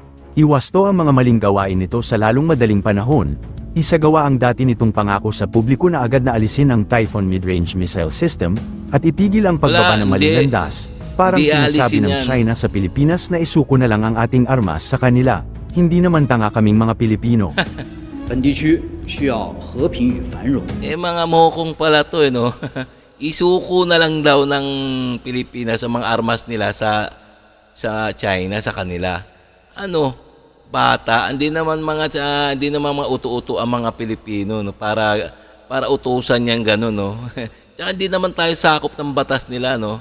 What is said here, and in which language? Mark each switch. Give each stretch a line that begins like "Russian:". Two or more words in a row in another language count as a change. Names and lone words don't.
Filipino: Iwasto ang mga maling gawain nito sa lalong madaling panahon. Isagawa ang dati nitong pangako sa publiko na agad na alisin ang Typhoon mid-range missile system at itigil ang pagbaba ng maling landas. Parang sinasabi ng China sa Pilipinas na isuko na lang ang ating armas sa kanila. Hindi naman tanga kaming mga Pilipino.
Chinese: 本地区需要和平与繁荣。
Filipino: Mga mokong pala to, no? Isuko na lang daw ng Pilipinas ang mga armas nila sa China, sa kanila. Bata, hindi naman mga uto-uto ang mga Pilipino, no? Para utusan yang gano'n, no? Tsaka hindi naman tayo sakop ng batas nila, no?